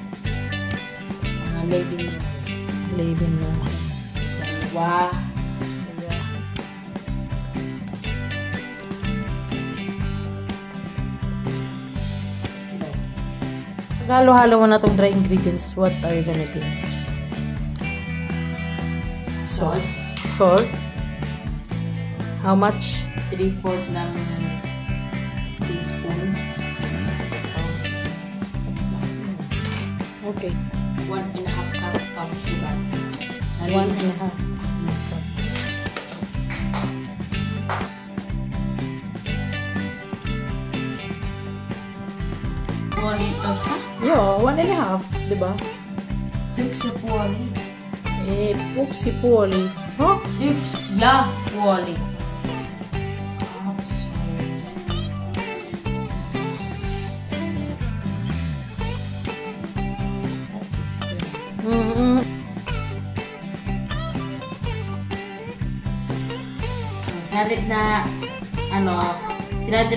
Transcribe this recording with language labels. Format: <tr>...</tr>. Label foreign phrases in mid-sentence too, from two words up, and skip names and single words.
<tl>Label nyo. label na. Dalawa. Halo-halo mo na itong</tl> <en>dry ingredients. What are you gonna do? Salt. Salt. How much?</en> <tl>3/4 ng teaspoon.</tl> <en>Okay. 1.5 cup of sugar. 1.5.</en> <fi>Puolitos, ha?</fi> <tl>Yo, 1.5. Diba?</tl> <fi>Yksi puoli. Puksi puoli. Huh? Yksi ja puoli. Kaksi.</fi> <tl>Salit na, ano, 350</tl>